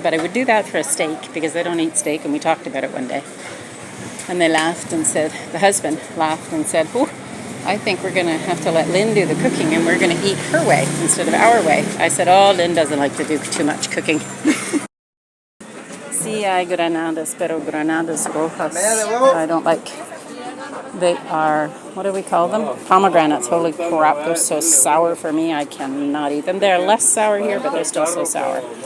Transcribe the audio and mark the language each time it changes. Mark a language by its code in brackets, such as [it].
[en] But I would do that for a steak because they don't eat steak, and we talked about it one day. And they laughed and said, the husband laughed and said, "Oh, I think we're going to have to let Lynn do the cooking, and we're going to eat her way instead of our way." I said, "Oh, Lynn doesn't like to do too much cooking." [es] Sí, hay granadas, pero granadas rojas [en] I don't like. They are, what do we call them? Pomegranates. Holy crap, they're so sour for me. I cannot eat them. They're less sour here, but they're still so sour.